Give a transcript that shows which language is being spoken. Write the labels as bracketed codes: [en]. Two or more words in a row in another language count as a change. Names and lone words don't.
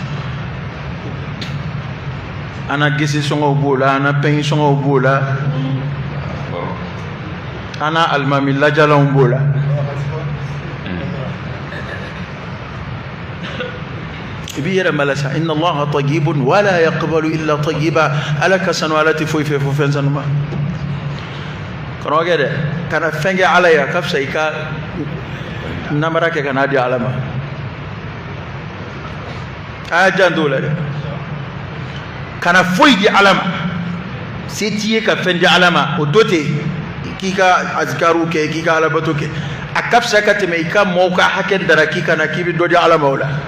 [bm] ana gese sɔngɔw b'o la ana pɛn sɔngɔw b'o la ana alimami lajalanw b'o la ibi yɛrɛ malasa [ar] إن الله طيب ولا يقبل إلا طيبا [bm] ala ka sanu ala tɛ foyi fɛ fo fɛn sanu ma karamɔgɔkɛ dɛ kana fɛn kɛ ala ye a ka fisa i ka namara kɛ ka n'a di ala ma a y'a janto o la dɛ kana foyi di ala ma se t'i ye ka fɛn di ala ma o do ten k'i ka azikaru kɛ k'i ka alabato kɛ a ka fisa ka tɛmɛ i ka mɔɔw ka hakɛ dara k'i kana k'i bɛ dɔ di ala ma o la